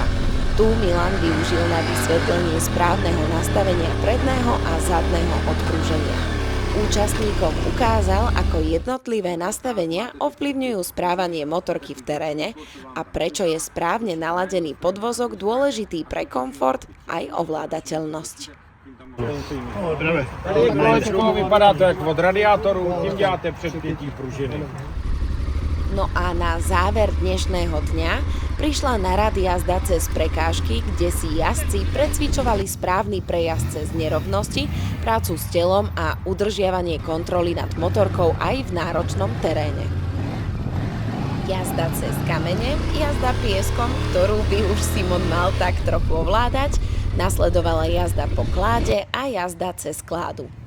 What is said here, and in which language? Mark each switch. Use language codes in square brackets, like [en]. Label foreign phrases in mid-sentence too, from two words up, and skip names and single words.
[sk] Tu Milan využil na vysvetlenie správneho nastavenia predného a zadného odprúženia. Účastníkom ukázal, ako jednotlivé nastavenia ovplyvňujú správanie motorky v teréne a prečo je správne naladený podvozok dôležitý pre komfort aj ovládateľnosť. [cs] Tady kolečko vypadá to jak od radiátoru, tím děláte předpětí pružiny. [sk] No a na záver dnešného dňa prišla na rad jazda cez prekážky, kde si jazdci precvičovali správny prejazd cez nerovnosti, prácu s telom a udržiavanie kontroly nad motorkou aj v náročnom teréne. Jazda cez kamene, jazda pieskom, ktorú by už Simon mal tak trochu ovládať, nasledovala jazda po kláde a jazda cez kládu.